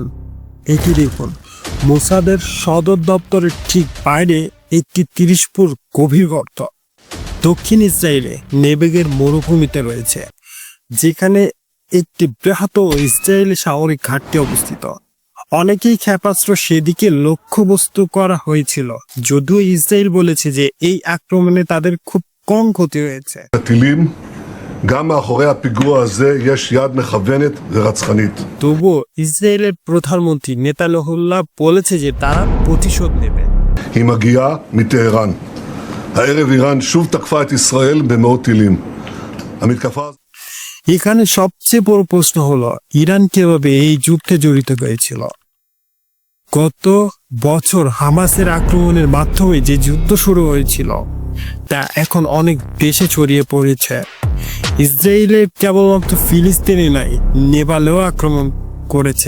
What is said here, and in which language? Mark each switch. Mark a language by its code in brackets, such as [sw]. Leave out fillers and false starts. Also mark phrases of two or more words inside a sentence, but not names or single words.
[bn] এটি দেখুন, মোসাদের সদর দপ্তরের ঠিক বাইরে একটি 30 ফুট গভীর গর্ত দক্ষিণ ইসরায়েলে নেবেগের মরুভূমিতে রয়েছে, যেখানে একটি বৃহৎ ইসরায়েলি সামরিক ঘাঁটি অবস্থিত। অনেকেই ক্ষেপণাস্ত্র সেদিকে লক্ষ্যবস্তু করা হয়েছিল, যদিও ইসরায়েল বলেছে যে এই আক্রমণে তাদের খুব কম ক্ষতি হয়েছে। [he] גם מאחורי הפיגוע הזה יש יד מכוונת ורצחנית. [bn] তবুও ইসরায়েলের প্রধানমন্ত্রী নেতানিয়াহু বলেছে যে তারা প্রতিশোধ নেবে। [he] היא מגיעה מטהרן. הערב איראן שוב תקפה את ישראל במאות טילים. המתקפה [bn] এখানে সবচেয়ে বড় প্রশ্ন হলো, ইরান কিভাবে এই যুদ্ধে জড়িত হয়েছিল? গত বছর হামাসের আক্রমণের মাধ্যমে যে যুদ্ধ শুরু হয়েছিল তা এখন অনেক দেশে ছড়িয়ে পড়েছে। ইসরায়েলে কেবলমাত্র ফিলিস্তিনে নাই, নেপালেও আক্রমণ করেছে।